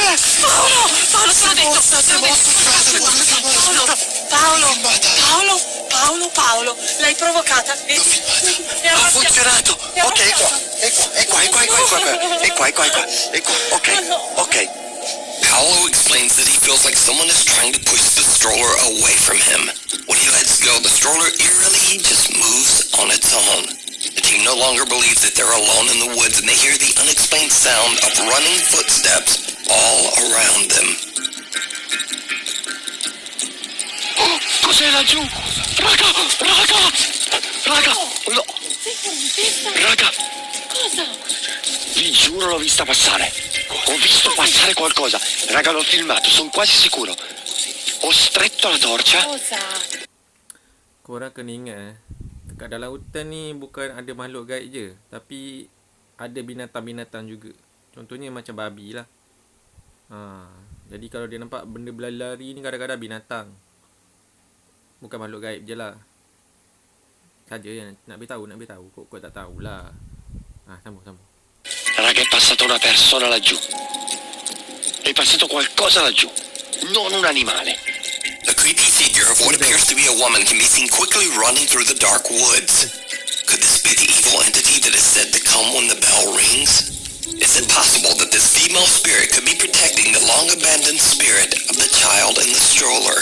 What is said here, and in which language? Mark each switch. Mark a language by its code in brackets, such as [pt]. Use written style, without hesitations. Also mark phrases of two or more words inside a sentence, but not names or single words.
[it] Paolo, te l'ho detto! Paolo, l'hai provocata. Ha funzionato! Ok, è qua. Ok. [en] Paolo explains that he feels like someone is trying to push the stroller away from him. When he lets go, the stroller eerily just moves on its own. The team no longer believes that they're alone in the woods, and they hear the unexplained sound of running footsteps all around them. [it] Oh, cos'è laggiù? Raga! No. Raga! Cosa? Vi giuro l'ho vista passare. Ho visto passare qualcosa. Raga, l'ho filmato, sono quasi sicuro. Ho stretto la torcia. Cosa? [ms] Korang kena ingat dekat dalam hutan ni bukan ada makhluk gaib je, tapi ada binatang-binatang juga. Contohnya macam babi lah. Jadi kalau dia nampak benda berlari ni kadang-kadang binatang. Bukan makhluk gaib je lah. Saja yang nak beritahu. Kok tak tahulah. Sambung. [it] Raga, è passata una persona laggiù. È passato qualcosa laggiù. Non un animale. [en] The creepy figure of what appears to be a woman can be seen quickly running through the dark woods. Could this be the evil entity that is said to come when the bell rings? Is it possible that this female spirit could be protecting the long-abandoned spirit of the child in the stroller?